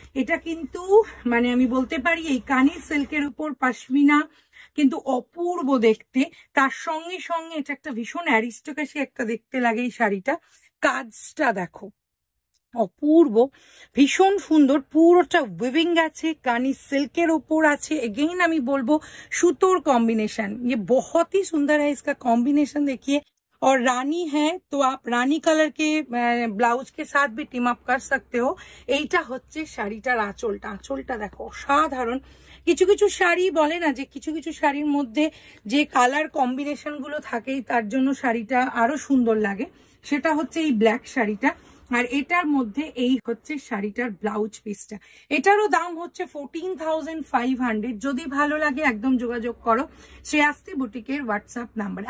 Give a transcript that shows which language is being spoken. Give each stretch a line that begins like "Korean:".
Bangla: এটা কিন্তু মানে আমি বলতে পারি এই কানি সিল্কের উপর পশমিনা কিন্তু অপূর্ব দেখতে। তার সঙ্গে সঙ্গে এটা একটা ভীষণ অ্যারিস্টোক্রেসি একটা দেখতে লাগে এই শাড়িটা। কাজটা দেখো অপূর্ব, ভীষণ সুন্দর, পুরোটা উইভিং আছে, কানি সিল্কের ওপর আছে। এগেইন আমি বলবো সুতোর
Hindi: कॉम्बिनेशन, ये बहुत ही सुंदर है। इसका कॉम्बिनेशन देखिए, और रानी है तो आप रानी कलर के ब्लाउज के साथ भी टीम अप कर सकते हो।
Bangla: এইটা হচ্ছে শাড়িটার আঁচলটা। আঁচলটা দেখো অসাধারণ। কিছু কিছু শাড়ি বলে না যে কিছু কিছু শাড়ির মধ্যে যে কালার কম্বিনেশন গুলো থাকে তার জন্য শাড়িটা আরো সুন্দর লাগে, সেটা হচ্ছে এই ব্ল্যাক শাড়িটা। আর এটার মধ্যে এই হচ্ছে শাড়িটার ব্লাউজ পিসটা। এটারও দাম হচ্ছে 14,500। যদি ভালো লাগে একদম যোগাযোগ করো শ্রেয়াস্তি বুটিকের হোয়াটসঅ্যাপ নাম্বার।